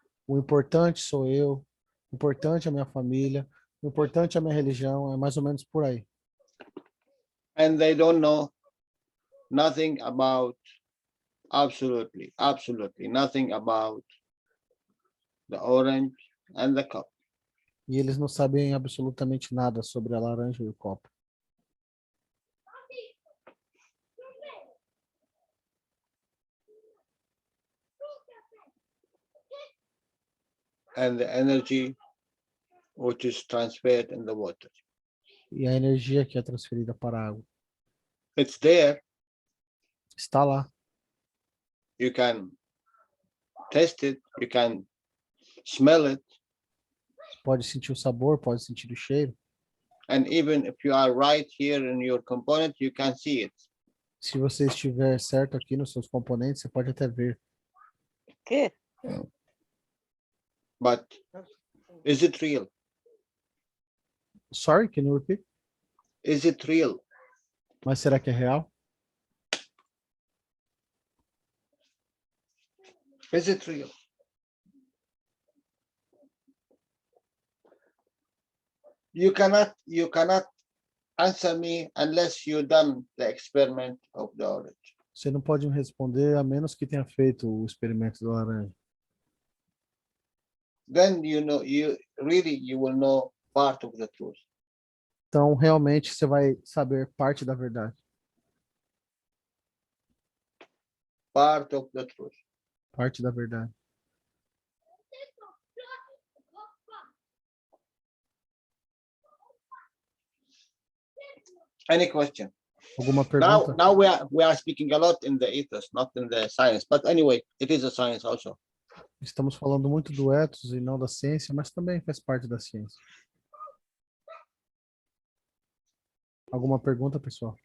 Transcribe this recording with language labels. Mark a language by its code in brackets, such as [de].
[pt] o importante sou eu, o importante é a minha família, o importante é a minha religião, é mais ou menos por aí. [en] And they don't know nothing about absolutely nothing about the orange and the cup. [pt] E eles não sabem absolutamente nada sobre a laranja e o copo. [en] And the energy which is transferred in the water. [pt] E a energia que é transferida para a água [en] It's there. [pt] está lá. [en] You can taste it, you can smell it, [pt] Pode sentir o sabor, pode sentir o cheiro. [en] and even if you are right here in your component, you can see it. [pt] Se você estiver certo aqui nos seus componentes, você pode até ver. ¿Qué? [en] But is it real? Sorry, can you repeat? Is it real? [pt] Mas será que é real? [en] Is it real? You cannot answer me unless you done the experiment of the orange. [pt] Você não pode me responder a menos que tenha feito o experimento da laranja. [en] Then you will know part of the truth. [pt] Então, realmente, você vai saber parte da verdade. [en] Part of the truth. [pt] Parte da verdade. [en] Any question? [pt] Alguma pergunta? [en] Now we are speaking a lot in the ethos, not in the science. But anyway, it is a science also. [pt] Estamos falando muito do ethos e não da ciência, mas também faz parte da ciência. Alguma pergunta, pessoal?